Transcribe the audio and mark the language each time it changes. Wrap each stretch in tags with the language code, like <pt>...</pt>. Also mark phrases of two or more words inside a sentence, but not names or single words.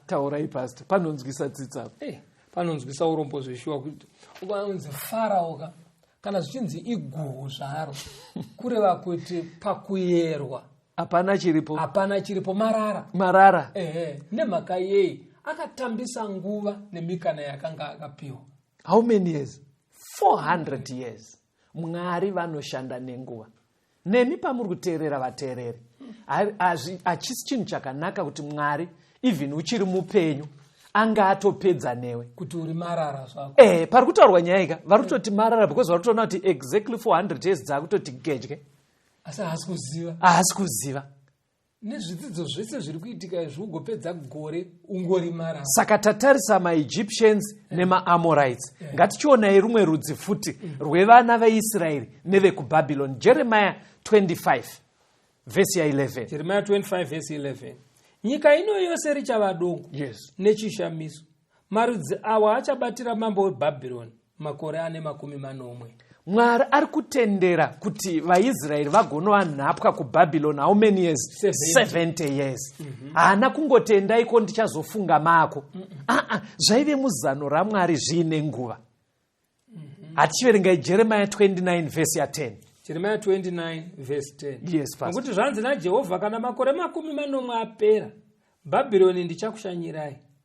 <sn>Taurai, Pastor, panonzwisa tsitsa. Eh, panonzwisa urombo zveshuwa kuti vanzi Farao ka-, kana zvichinzi iguhu zvaro, kureva kuti pakuyerwa Hapana chiripo. hapana chiripo, marara. Marara. Ehe, nemhaka yei akatambisa nguva nemikana yakanga akapiwa.</sn> <en>How many years? Four hundred years.</en> <sn>Mwari vanoshanda nenguva. Nemi pamuri kuteerera, vateereri, ha-, hazvi-, hachisi chinhu chakanaka kuti Mwari, even uchiri mupenyu, anga atopedza newe. Kuti uri marara zvako. Eh, pari kutaurwa nyaya ika, vari kutoti marara because vari kutoona kuti</sn> <en>exactly four hundred years</en> <sn>dzakutoti gedye. Asi haasi kuziva. Haasi kuziva. Nezvidzidzo zvese zviri kuitika izvi, ugopedza gore ungori marara. Saka tatarisa maEgyptians Eh. nemaAmorites. Eh. Ngatichionai rumwe rudzi futi Mm. rwevana veIsraeri nevekuBhabhironi.</sn> <en>Jeremiah twenty-five, verse ya eleven. Jeremiah twenty-five, verse eleven.</en> <sn>"Nyika ino yose richava dongo Yes. nechishamiso. Marudzi awa achabatira mambo weBhabhironi." Makore ane makumi manomwe. Mwari ari kutendera kuti vaIsraeri vagonova nhapwa kuBhabhironi</sn> <en>how many years? Seventy.</en> <sn>Seventy years. Mhm. Haana kungoti, "Endaiko, ndichazofunga mako." Mm-mm. Ah, ah, zvaive muzano raMwari zviine nguva. Mhm.</sn> <en>Hatichiverengai Jeremiah twenty-nine verse ya ten. Jeremiah twenty-nine verse ten. Yes, Pastor.</en> <sn>Nokuti zvanzi naJehovha, "Kana makore makumi manomwe apera, Bhabhironi ndichakushanyirai."</sn>